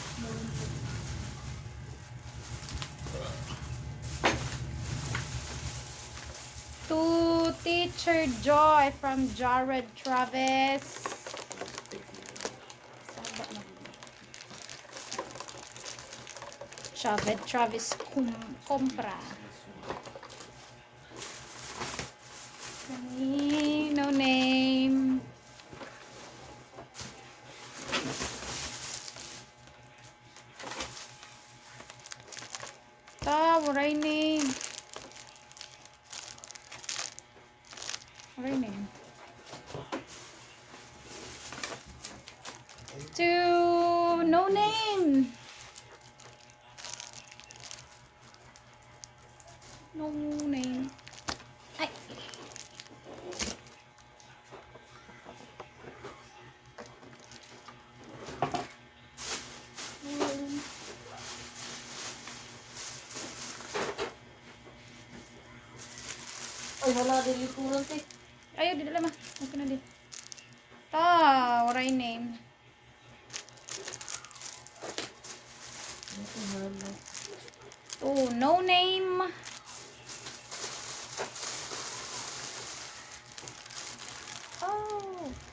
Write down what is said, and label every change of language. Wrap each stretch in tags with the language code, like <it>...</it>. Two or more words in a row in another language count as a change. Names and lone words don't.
<en>To Teacher Joy from Jared Travis. Jared Travis compra. No name.</en> <war>Waray name. Waray name.</war> <en>To no name. No name. Ay.</en> <tl>Ay, wala din likuran te.</tl> <war>Ayaw, di dala ma. Okay na din. Waray name.</war> <en>Oh, no name. Oh.</en>